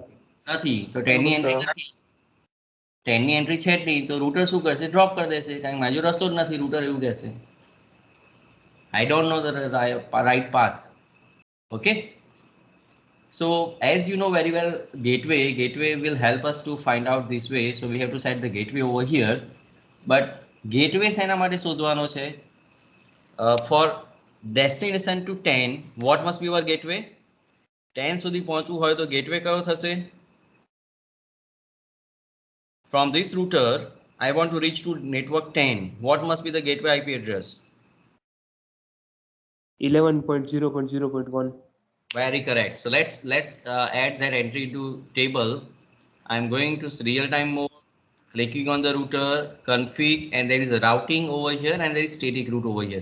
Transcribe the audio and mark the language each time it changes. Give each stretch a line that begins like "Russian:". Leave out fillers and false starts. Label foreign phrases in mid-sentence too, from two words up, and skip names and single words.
Gujarati: નથી. તો 10 ની એન્ટ્રી નથી. 10 ની એન્ટ્રી છે જ નહીં તો રૂટર શું કરશે? ડ્રોપ કરી દેશે કારણ કે મારો રસ્તો જ નથી. રૂટર એવું કહેશે
English: I don't know the right path. Okay. So as you know very well, gateway will help us to find out this way. So we have to set the gateway over here.
Gujarati: But gateway શેના માટે શોધવાનો છે?
English: For destination to 10, what must be our gateway?
Gujarati: 10 સુધી પહોંચવું હોય તો gateway કયો થશે?
English: From this router, I want to reach to network 10. What must be the gateway IP address? 11.0.0.1. Very correct. So let's add that entry to table. I'm going to real-time mode, clicking on the router, config, and there is a routing over here and there is static route over here.